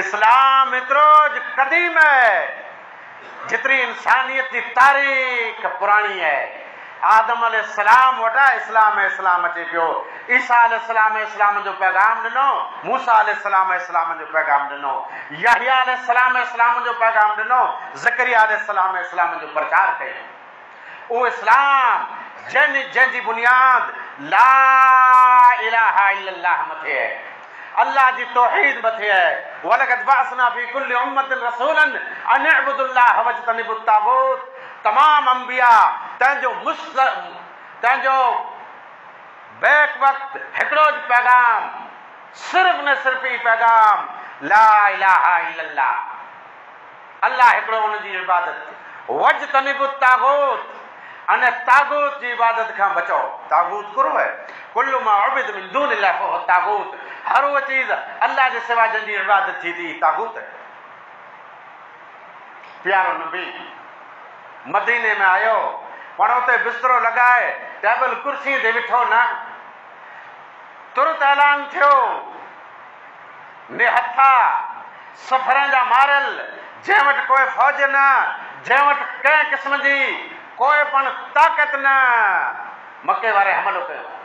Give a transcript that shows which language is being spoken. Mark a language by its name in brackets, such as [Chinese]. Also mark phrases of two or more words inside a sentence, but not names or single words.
[Hindi] इस्लाम एतिरो कदीम है जितनी इंसानियत की तारीख पुरानी है। [Sindhi] आदम अलैहिस्सलाम वटा इस्लाम अचे पियो ईसा अलैहिस्सलाम जो पैगाम दिनो मूसा अलैहिस्सलाम जो पैगाम दिनो याहिया अलैहिस्सलाम जो पैगाम दिनो ज़करिया अलैहिस्सलाम जो प्रचार कयो। वो इस्लाम जंहिंजी बुनियाद [Arabic] لا إله إلا الله [Sindhi] मथे है अल्लाह जी तौहीद मथे है। [Arabic] ولقد بعثنا في كل أمة رسولا أن اعبدوا الله واجتنبوا الطاغوت. [Sindhi] तमाम अंबिया तंहिंजो बैक वक्त हिकिड़ो पैगाम सिर्फ न सिर्फ ई पैगाम [Arabic] لا إله إلا الله [Sindhi] अल्लाह हिकिड़ो उनजी इबादत [Arabic] واجتنبوا الطاغوت [Sindhi] अने तागूत जी इबादत खां बचो। तागूत कुरो है [Arabic] كل ما عبد من دون الله فهو طاغوت. [Sindhi] हर वो चीज अल्लाह जे सिवा जंहिंजी इबादत थी थी तागूत है। प्यारो नबी मदीने में आयो पण उते बिस्तरो लगाए टेबल कुर्सी ते विठो न तुरत ऐलान थियो निहथा सफ़रनि जा मारल जंहिं वटि कोई फ़ौज न जंहिं वटि कंहिं क़िस्म जी कोई पण ताक़त न मके वारे हमलो कयो।